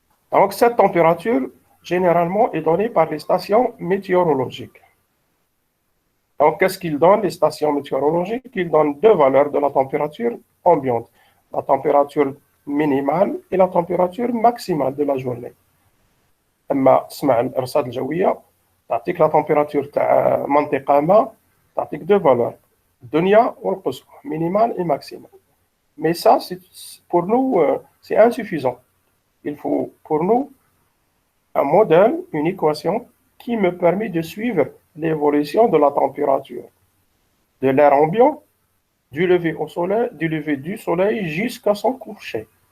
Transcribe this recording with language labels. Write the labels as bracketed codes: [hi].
[fr] Donc, cette température, généralement, est donnée par les stations météorologiques. Donc, qu'est-ce qu'ils donnent, les stations météorologiques? Ils donnent deux valeurs de la température ambiante. La température minimale et la température maximale de la journée. [ar] أما تسمع الإرصاد الجوية تعطيك [fr] la température [ar] تاع منطقة ما تعطيك [fr] deux valeurs. [ar] الدنيا والقصوى, [fr] minimale et maximale. Mais ça, pour nous, c'est insuffisant. Il faut pour nous un modèle, une équation qui me permet de suivre l'évolution de la température de l'air ambiant du lever du soleil jusqu'à son coucher.